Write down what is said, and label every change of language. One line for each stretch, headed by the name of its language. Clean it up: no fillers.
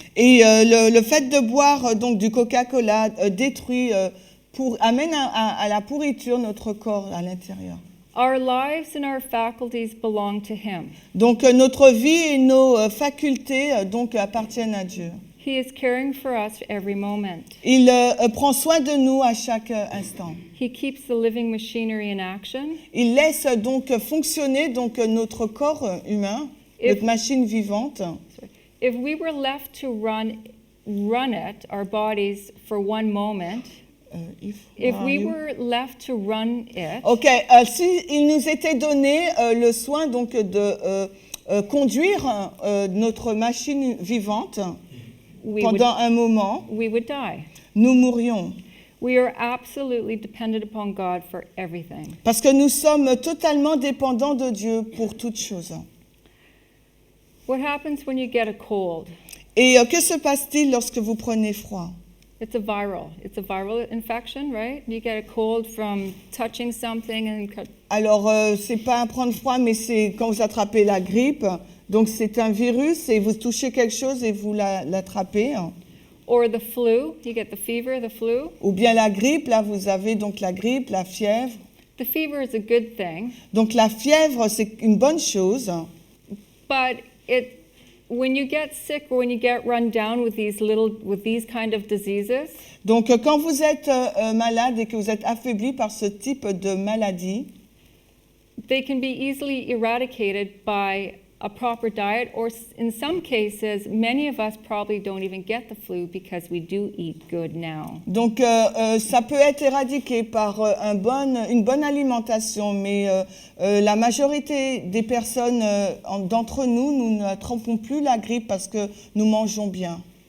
French: Et le fait de boire donc du Coca-Cola détruit amène à la pourriture notre corps à l'intérieur.
English: Our lives and our faculties belong to Him.
French: Donc notre vie et nos facultés donc appartiennent à Dieu.
English: He is caring for us every moment.
French: Il prend soin de nous à chaque instant.
English: He keeps the living machinery in action.
French: Il laisse donc fonctionner donc notre corps humain, notre machine vivante.
English: If we were left to run it, our bodies, for one moment, if we were left to run it,
French: Ok, si il nous était donné le soin donc de conduire notre machine vivante pendant un moment,
English: we would die.
French: nous mourrions.
English: We are absolutely dependent upon God for everything.
French: Parce que nous sommes totalement dépendants de Dieu pour toutes choses.
English: What happens when you get a cold?
French: Et que se passe-t-il lorsque vous prenez froid?
English: It's a viral infection, right? You get a cold from touching something and
French: Alors, c'est pas un prendre froid, mais c'est quand vous attrapez la grippe. Donc, c'est un virus et vous touchez quelque chose et vous l'attrapez.
English: or the flu, you get the fever, the flu.
French: Ou bien la grippe, là, vous avez donc la grippe, la fièvre.
English: The fever is a good thing,
French: Donc, la fièvre, c'est une bonne chose.
English: but when you get sick or when you get run down with these kind of diseases,
French: Donc, quand vous êtes malade et que vous êtes affaibli par ce type de maladie,
English: they can be easily eradicated by a proper diet, or in some cases, many of us probably don't even get the flu because we do eat good now.
French: donc ça peut être éradiqué par une bonne alimentation, mais la majorité des personnes d'entre nous, nous n'attrapons plus la grippe parce que nous mangeons bien.